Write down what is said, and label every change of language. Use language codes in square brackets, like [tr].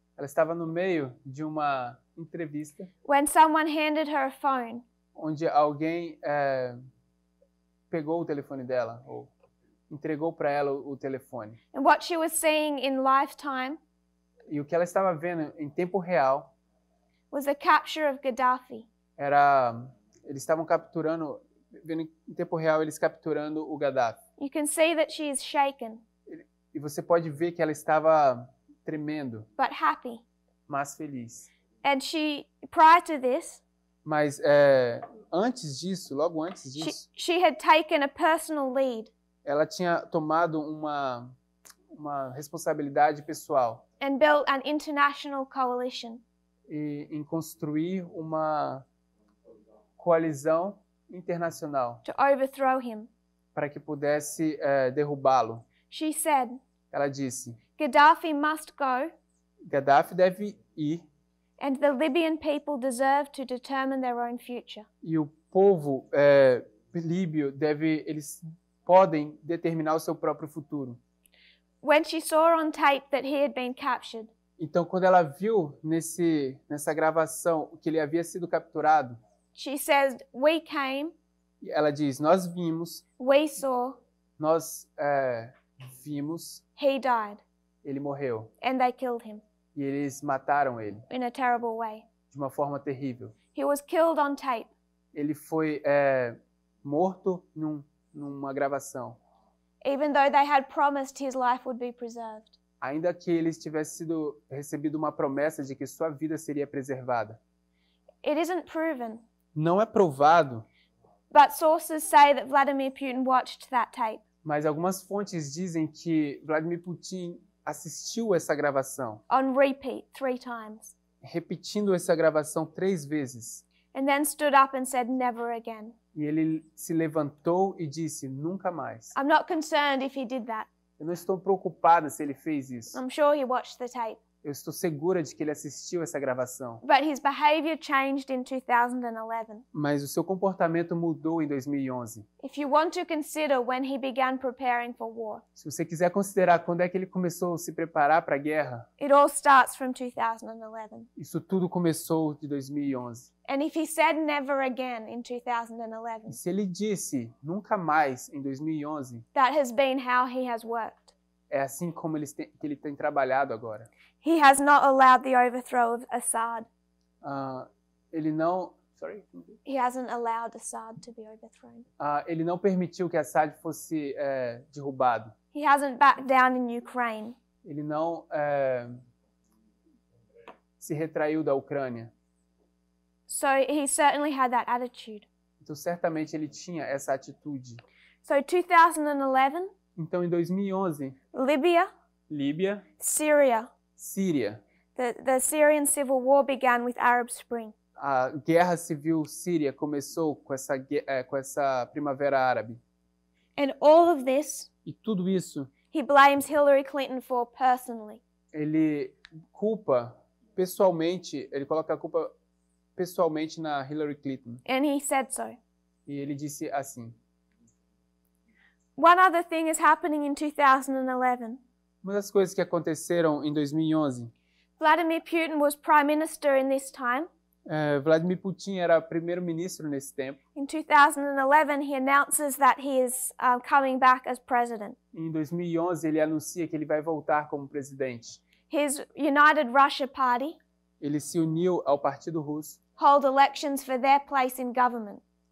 [pt] Ela estava no meio de uma entrevista [en] when someone handed her a phone. [pt] onde alguém pegou o telefone dela ou entregou para ela o telefone. [en] And what she was seeing in lifetime [pt] E o que ela estava vendo em tempo real [en] was the capture of Gaddafi. [pt] eles estavam vendo em tempo real eles capturando o Gaddafi. [en] You can see that she is shaken, [pt] E você pode ver que ela estava tremendo, [en] but happy. [pt] mas feliz. [en] And prior to this, [pt] Mas antes disso, logo antes disso, [en] she had taken a personal lead [pt] ela tinha tomado uma responsabilidade pessoal [en] and built an international coalition [pt] em construir uma coalizão internacional [en] to overthrow him. [pt] para que pudesse derrubá-lo. [en] She said, [pt] Ela disse: [en] Gaddafi must go, [pt] Gaddafi deve ir [en] and the Libyan people deserve to determine their own future. [pt] e o povo líbio eles podem determinar o seu próprio futuro. [en] When she saw on tape that he had been captured, [pt] Então, quando ela viu nessa gravação que ele havia sido capturado, [en] she says, we came, [pt] ela diz: nós vimos, [en] we saw, [pt] nós vimos, [en] he died, [pt] ele morreu. [en] and they killed him [pt] E eles mataram ele [en] in a terrible way. [pt] de uma forma terrível. [en] He was killed on tape. [pt] Ele foi morto numa gravação. [en] Even though they had promised his life would be preserved. [pt] Ainda que eles tivessem recebido uma promessa de que sua vida seria preservada. [en] It isn't proven, [pt] Não é provado, [en] but sources say that Vladimir Putin watched that tape. [pt] mas algumas fontes dizem que Vladimir Putin assistiu essa gravação, [en] On repeat 3 times. [pt] repetindo essa gravação 3 vezes. [en] And then stood up and said, never again. [pt] E ele se levantou e disse: nunca mais. [en] I'm not concerned if he did that. [pt] Eu não estou preocupada se ele fez isso. [en] I'm sure he watched the tape. [pt] Eu estou segura de que ele assistiu essa gravação. [en] But his behavior changed in 2011. [pt] Mas o seu comportamento mudou em 2011. [en] If you want to consider when he began preparing for war, [pt] Se você quiser considerar quando é que ele começou a se preparar para a guerra, [en] it all starts from 2011. [pt] isso tudo começou de 2011. [en] And if he said never again in [pt] E 2011, se ele disse nunca mais em 2011, [en] that has been how he has worked. [pt] é assim como que ele tem trabalhado agora. [en] He has not allowed the overthrow of Assad. [pt] Ele não, [en] He hasn't allowed Assad to be overthrown. [pt] ele não permitiu que Assad fosse derrubado. [en] He hasn't backed down in Ukraine. [pt] Ele não se retraiu da Ucrânia. [en] So he certainly had that attitude. [pt] Então, certamente ele tinha essa atitude. [en] So 2011, [pt] Então, em 2011, [en] Libya, [pt] Líbia, [en] Syria. [pt] Síria. [en] The Syrian civil war began with Arab Spring. [pt] A guerra civil síria começou com essa primavera árabe. [en] And all of this, [pt] E tudo isso, [en] he blames Hillary Clinton for personally. [pt] ele culpa pessoalmente, ele coloca a culpa pessoalmente na Hillary Clinton. [en] And he said so. [pt] E ele disse assim: [en] One other thing is happening in 2011. [pt] uma das coisas que aconteceram em 2011, [en] Vladimir Putin was prime minister in this time. [pt] Vladimir Putin era primeiro-ministro nesse tempo. [en] In 2011, he announces that he is coming back as president. [pt] Em 2011, ele anuncia que ele vai voltar como presidente. [en] His United Russia Party [pt] Ele se uniu ao Partido Russo, [en] hold elections for their place in government.